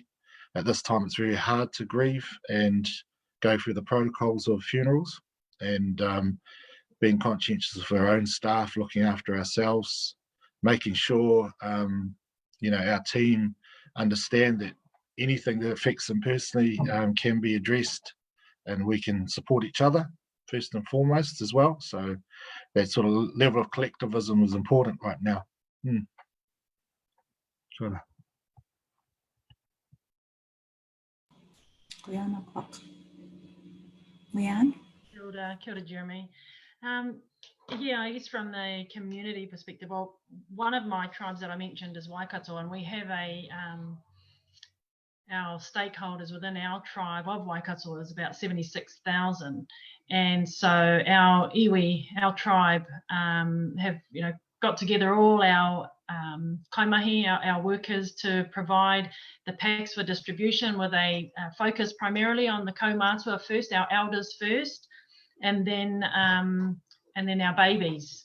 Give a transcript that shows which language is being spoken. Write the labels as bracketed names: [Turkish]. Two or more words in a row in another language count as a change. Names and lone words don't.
[English] At this time, it's very hard to grieve and go through the protocols of funerals, and being conscientious of our own staff, looking after ourselves, making sure our team understand that anything that affects them personally can be addressed, and we can support each other first and foremost as well. So that sort of level of collectivism is important right now. Sure. Quyanaqpak. Leanne? [Māori] Kia ora, [English] Jeremy. Yeah, I guess from the community perspective, well, one of my tribes that I mentioned is Waikato, and we have our stakeholders within our tribe of Waikato is about 76,000. And so our iwi, our tribe, have got together all our kaimahi, our workers, to provide the packs for distribution, with a focus primarily on the kaumātua first, our elders first, and then our babies.